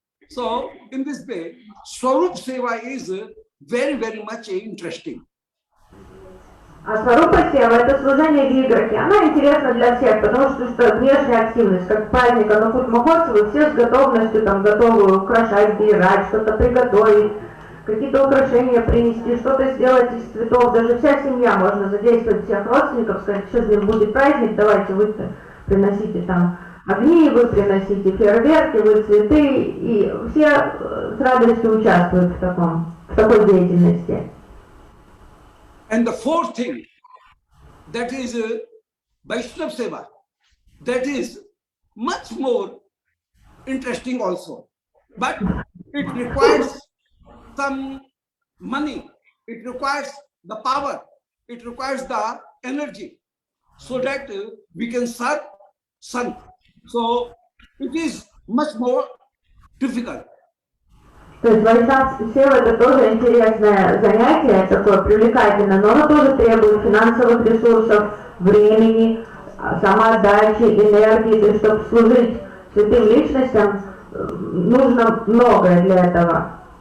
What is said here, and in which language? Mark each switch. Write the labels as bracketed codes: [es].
[en] So in this way, Swarup Seva is very, very much interesting. [ru] А Сварупа Сева это служение Виграхи. Она интересна для всех, потому что внешняя активность, как праздник Анукут Махотсава, все с готовностью там готовы украшать, перерать, что-то приготовить, какие-то украшения принести, что-то сделать из цветов. Даже вся семья, можно задействовать всех родственников, сказать, сейчас будет праздник, давайте вы приносите там огни, вы приносите фейерверки, вы цветы, и все с радостью участвуют в такой деятельности. [en] And the fourth thing, that is Vaishnav Seva, that is much more interesting also. But it requires some money, it requires the power, it requires the energy, so that we can serve Sant. So it is much more difficult. [ru] То есть Вайшнав Сева это тоже интересное занятие, такое привлекательное, но оно тоже требует финансовых ресурсов, времени, самоотдачи, энергии. То есть, чтобы служить святым личностям, нужно многое для этого.